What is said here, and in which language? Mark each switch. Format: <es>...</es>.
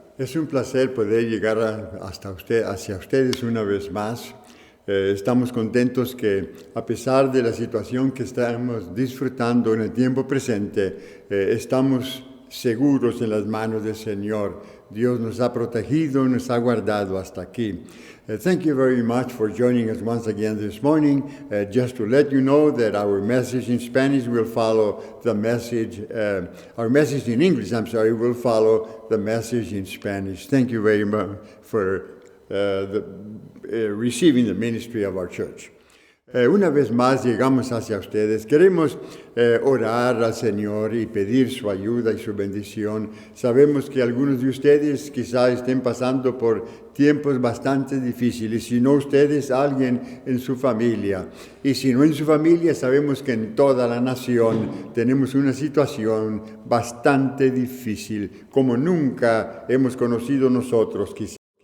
<es>Es un placer poder llegar hacia ustedes una vez más. Estamos contentos que, a pesar de la situación que estamos disfrutando en el tiempo presente, estamos seguros en las manos del Señor. Dios nos ha protegido, nos ha guardado hasta aquí.</es> <en>Thank you very much for joining us once again this morning. Just to let you know that our message in Spanish will follow the message, our message in English, will follow the message in Spanish. Thank you very much for receiving the ministry of our church.</en> <es>Una vez más llegamos hacia ustedes. Queremos orar al Señor y pedir su ayuda y su bendición. Sabemos que algunos de ustedes quizás estén pasando por tiempos bastante difíciles. Si no ustedes, alguien en su familia. Y si no en su familia, sabemos que en toda la nación tenemos una situación bastante difícil, como nunca hemos conocido nosotros quizá.</es>